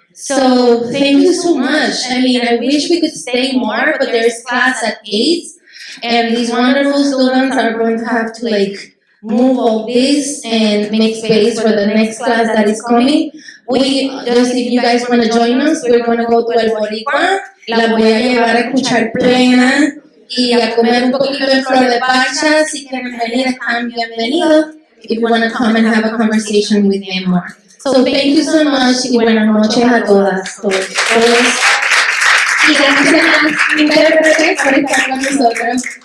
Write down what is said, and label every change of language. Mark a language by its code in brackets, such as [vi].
[en] So thank you so much. I mean, I wish we could stay more, but there's class at 8, and these wonderful students are going to have to move all this and make space for the next class that is coming. If you guys want to join us, we're going to go to El Boricua. [es] La voy a llevar a escuchar plena y a comer un poquito de flor de parcha. Si quieren venir, están bienvenidos. [en] If you want to come and have a conversation with them more. So thank you so much [es] y buenas noches a todas, todos. Y gracias a las intérpretes por estar con nosotros.